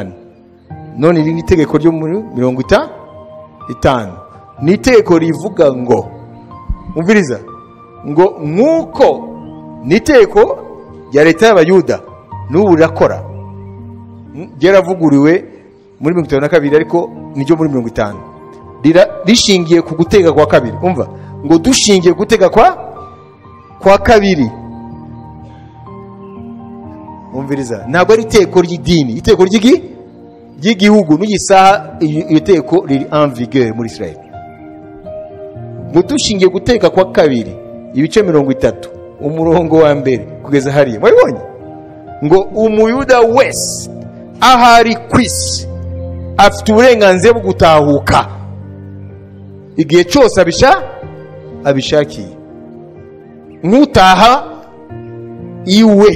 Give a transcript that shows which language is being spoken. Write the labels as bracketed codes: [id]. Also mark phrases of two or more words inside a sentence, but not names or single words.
[rn] None iri itegeko ryo muri 50 ni itegeko rivuga ngo, umviriza, ngo nkuko ni itegeko ya leta y'abayuda n'ubu rirakora, ryaravuguriwe muri 52 ariko niryo muri 50, rishingiye ku gutega kwa kabiri. Umva ngo dushingiye gutega kwa kabiri. Umviriza, ntabwo ari iteko ry'idini, iteko ry'igihugu. N'igisaha iyo teko riri [fr] en vigueur [rn] muri Israel. Ngo dushingiye gutega kwa kabiri ibice 30 umurongo wa mbere kugeza hariya. Mwabonye ngo umuyuda wese ahari kwisi afite uburenganzira bwo gutahuka igihe cyose abishakiye, nk'utaha iwe.